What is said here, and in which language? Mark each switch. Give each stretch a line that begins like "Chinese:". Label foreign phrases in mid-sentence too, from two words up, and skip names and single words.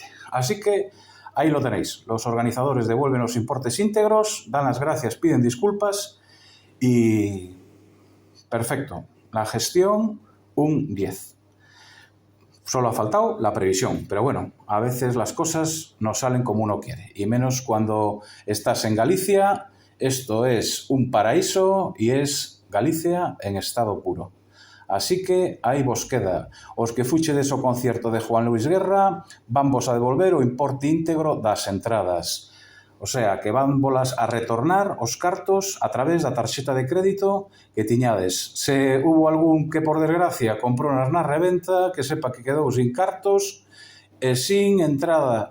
Spanish: Así que ahí lo tenéis, los organizadores devuelven los importes íntegros, dan las gracias, piden disculpas y perfecto, la gestión un 10. Solo ha faltado la previsión, pero bueno, a veces las cosas no salen como uno quiere, y menos cuando estás en Galicia. Esto es un paraíso y es Galicia en estado puro.
Galician: Así que aí vos queda. Os que fuchedes ao concierto de Juan Luis Guerra van vos a devolver o importe íntegro das entradas.
Spanish: O sea,
Galician: que van volas a retornar os cartos a través da tarxeta de crédito que tiñades. Se hubo algún que,
Spanish: por desgracia,
Galician: comprou na reventa, que sepa que quedou sin cartos e sin entrada.